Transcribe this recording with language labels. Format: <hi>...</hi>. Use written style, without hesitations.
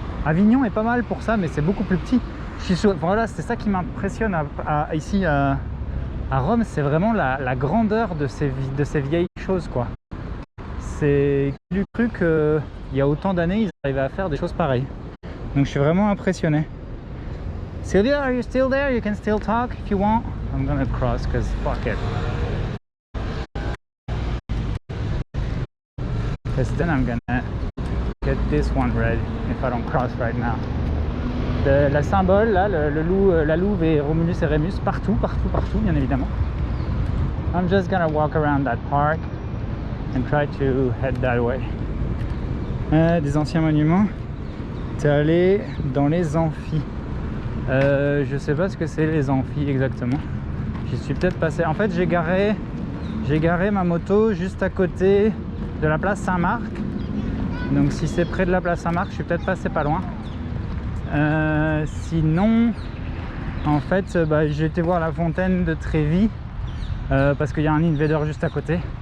<fr>Avignon est pas mal pour ça, mais c'est beaucoup plus petit. Voilà, c'est ça qui m'impressionne ici à Rome, c'est vraiment la grandeur de ces vieilles choses quoi. C'est du truc, il y a autant d'années, ils arrivaient à faire des choses pareilles. Donc je suis vraiment impressionné.</fr> <en>Sylvia, are you still there? You can still talk if you want. I'm gonna cross because fuck it. Because then I'm gonna get this one red if I don't cross right now.</en> <fr>La symbole, là, le loup, la louve et Romulus et Rémus, partout, bien évidemment.</fr> <en>I'm just gonna walk around that park and try to head that way.</en> <fr>Des anciens monuments. T'es allé dans les amphis. Je sais pas ce que c'est les amphis exactement. J'y suis peut-être passé. En fait, j'ai garé ma moto juste à côté de la place Saint-Marc. Donc si c'est près de la place Saint-Marc, je suis peut-être passé pas loin. Sinon, en fait, j'ai été voir la fontaine de Trévi parce qu'il y a un Invader juste à côté.</fr>